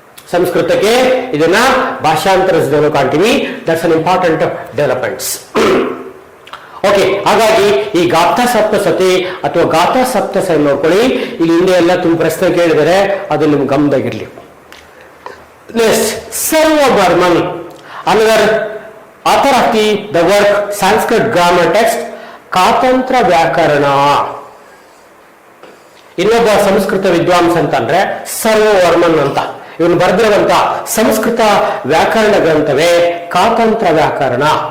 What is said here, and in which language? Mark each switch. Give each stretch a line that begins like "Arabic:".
Kannada: ಸಂಸ್ಕೃತಕ್ಕೆ ಇದನ್ನ ಭಾಷಾಂತರಿಸಿದವರು ಕಾಣ್ತೀವಿ.
English: That's an important developments.
Kannada: Okay, ಹಾಗಾಗಿ ಈ ಗಾಥಾ ಸಪ್ತಸತಿ ಅಥವಾ ಗಾಥಾ ಸಪ್ತಸ ನೋಡ್ಕೊಳ್ಳಿ. ಇಲ್ಲಿ ಹಿಂದೆ ಎಲ್ಲ ತುಂಬ ಪ್ರಶ್ನೆ ಕೇಳಿದರೆ ಅದು ನಿಮ್ಗೆ ಗಮನದಾಗಿರ್ಲಿ.
English: Next, Sarvavarman, another author of the work Sanskrit grammar text Katantra ವ್ಯಾಕರಣ.
Kannada: ಇನ್ನೊಬ್ಬ ಸಂಸ್ಕೃತ ವಿದ್ವಾಂಸ ಅಂತಂದ್ರೆ ಸರ್ವವರ್ಮನ್ ಅಂತ. ಇವನು ಬರೆದಿರುವಂತ ಸಂಸ್ಕೃತ ವ್ಯಾಕರಣ ಗ್ರಂಥವೇ ಕಾತಂತ್ರ ವ್ಯಾಕರಣ.